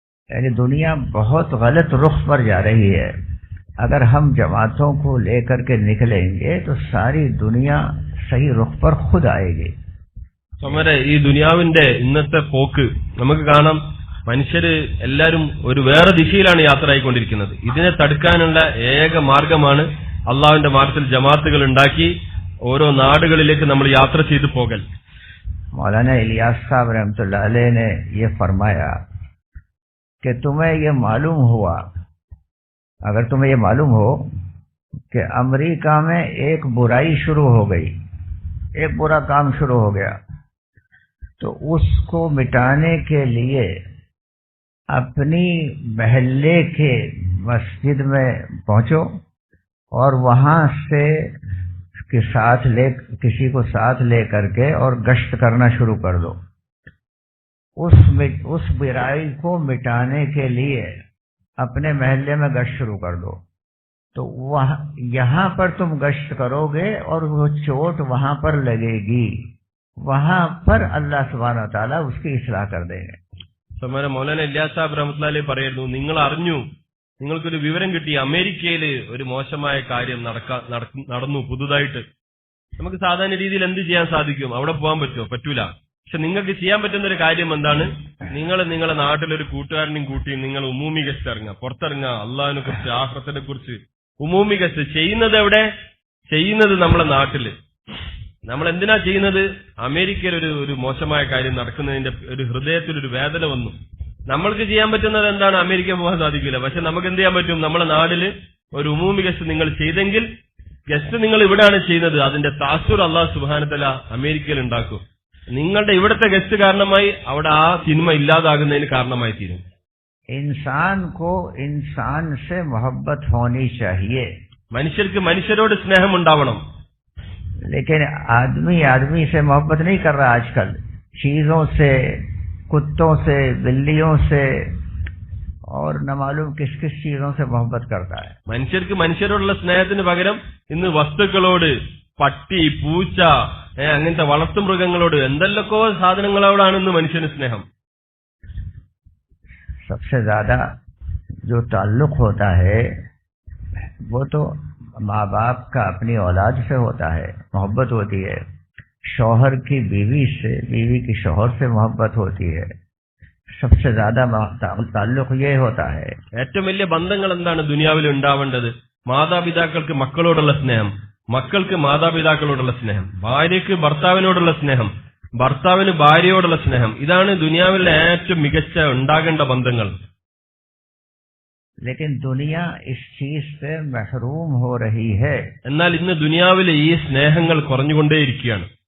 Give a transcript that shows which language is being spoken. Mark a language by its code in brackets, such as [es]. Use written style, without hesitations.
[hi] यानी दुनिया बहुत गलत रुख पर जा रही है. अगर हम जमातों को लेकर के निकलेंगे तो सारी दुनिया सही रुख पर खुद आएगी. [ml] സമരെ ഈ ദുനിയാവിന്റെ ഇന്നത്തെ പോക്ക് നമുക്ക് കാണാം. മനുഷ്യര് എല്ലാവരും ഒരു വേറെ ദിശയിലാണ് യാത്ര ആയിക്കൊണ്ടിരിക്കുന്നത്. ഇതിനെ തടുക്കാനുള്ള ഏക മാർഗമാണ് അള്ളാഹുവിന്റെ മാർഗത്തിൽ ജമാഅത്തുകൾ ഉണ്ടാക്കി ഓരോ നാടുകളിലേക്ക് നമ്മൾ യാത്ര ചെയ്തു പോകൽ. [hi] मौलाना इलियास साहब रहमतुल्लाह अलैह ने ये फरमाया कि तुम्हें ये मालूम हुआ, अगर तुम्हें ये मालूम हो कि अमेरिका में एक बुराई शुरू हो गई, एक बुरा काम शुरू हो गया, तो उसको मिटाने के लिए अपनी महल्ले के मस्जिद में पहुंचो और वहां से किसी को साथ ले करके और गश्त करना शुरू कर दो. उस बुराई को मिटाने के लिए अपने महल्ले में गश्त शुरू कर दो. तो यहाँ पर तुम गश्त करोगे और वो चोट वहां पर लगेगी, वहां पर अल्लाह सुब्हानहु व तआला उसकी इस्लाह कर देंगे. [ml] സമാന മൗലാന ഇല്യാസ് സാഹിബ് റഹ്മത്തുള്ളാഹി അലൈഹി പറയായിരുന്നു, നിങ്ങൾ അറിഞ്ഞു, നിങ്ങൾക്കൊരു വിവരം കിട്ടി, അമേരിക്കയിൽ ഒരു മോശമായ കാര്യം നടന്നു പുതുതായിട്ട്. നമുക്ക് സാധാരണ രീതിയിൽ എന്ത് ചെയ്യാൻ സാധിക്കും? അവിടെ പോകാൻ പറ്റുമോ? പറ്റൂല. പക്ഷെ നിങ്ങൾക്ക് ചെയ്യാൻ പറ്റുന്ന ഒരു കാര്യം എന്താണ്? നിങ്ങൾ നിങ്ങളുടെ നാട്ടിലൊരു കൂട്ടുകാരനെയും കൂട്ടി നിങ്ങൾ ഉമൂമി ഗസ്റ്റ് ഇറങ്ങുക, പുറത്തിറങ്ങുക, അള്ളാഹിനെ കുറിച്ച് ആഖിറത്തിനെ കുറിച്ച് ഉമൂമി ഗസ്റ്റ് ചെയ്യുന്നത്. എവിടെ ചെയ്യുന്നത്? നമ്മളെ നാട്ടില്. നമ്മൾ എന്തിനാ ചെയ്യുന്നത്? അമേരിക്കയിൽ ഒരു മോശമായ കാര്യം നടക്കുന്നതിന്റെ ഒരു ഹൃദയത്തിലൊരു വേദന വന്നു. നമ്മൾക്ക് ചെയ്യാൻ പറ്റുന്നത് എന്താണ്? അമേരിക്ക പോകാൻ സാധിക്കില്ല. പക്ഷെ നമുക്ക് എന്ത് ചെയ്യാൻ പറ്റും? നമ്മളെ നാട്ടില് ഒരു ഉമൂമി ഗസ്റ്റ് നിങ്ങൾ ചെയ്തെങ്കിൽ, ഗസ്റ്റ് നിങ്ങൾ ഇവിടെയാണ് ചെയ്യുന്നത്, അതിന്റെ താസുർ അല്ലാഹു സുബ്ഹാനഹു വ തആല അമേരിക്കയിൽ ഉണ്ടാക്കും. നിങ്ങളുടെ ഇവിടുത്തെ ഗസ്റ്റ് കാരണമായി അവിടെ ആ സിനിമ ഇല്ലാതാകുന്നതിന് കാരണമായി തീരും. [hi] इंसान को इंसान से मोहब्बत होनी चाहिए, [ml] മനുഷ്യർക്ക് മനുഷ്യരോട് സ്നേഹം ഉണ്ടാവണം. [hi] लेकिन आदमी आदमी से मोहब्बत नहीं कर रहा आजकल, चीजों से, कुत्तों से, बिल्लियों से और न मालूम किस किस चीजों से मोहब्बत करता है. [ml] മനുഷ്യർക്ക് മനുഷ്യരോടുള്ള സ്നേഹത്തിന് പകരം ഇന്ന് വസ്തുക്കളോട്, പട്ടി, പൂച്ച, അങ്ങനത്തെ വളർത്തുമൃഗങ്ങളോട്, എന്തെല്ലൊക്കെ സാധനങ്ങളോടാണ് ഇന്ന് മനുഷ്യന് സ്നേഹം. [hi] सबसे ज्यादा जो ताल्लुक होता है वो तो माँ बाप का अपनी औलाद से होता है, मोहब्बत होती है. शौहर की बीवी से, बीवी की शौहर से मोहब्बत होती है. सबसे ज्यादा ताल्लुक ये होता है. [ml] ഏറ്റവും വലിയ ബന്ധങ്ങൾ എന്താണ് ദുനിയാവിൽ ഉണ്ടാവേണ്ടത്? മാതാപിതാക്കൾക്ക് മക്കളോടുള്ള സ്നേഹം, മക്കൾക്ക് മാതാപിതാക്കളോടുള്ള സ്നേഹം, ഭാര്യയ്ക്ക് ഭർത്താവിനോടുള്ള സ്നേഹം, ഭർത്താവിന് ഭാര്യയോടുള്ള സ്നേഹം. ഇതാണ് ദുനിയാവിലെ ഏറ്റവും മികച്ച ഉണ്ടാകേണ്ട ബന്ധങ്ങൾ. [hi] लेकिन दुनिया इस चीज से महरूम हो रही है. [ml] എന്നാൽ ഇന്ന് ദുനിയാവിലെ ഈ സ്നേഹങ്ങൾ കുറഞ്ഞുകൊണ്ടേയിരിക്കുകയാണ്.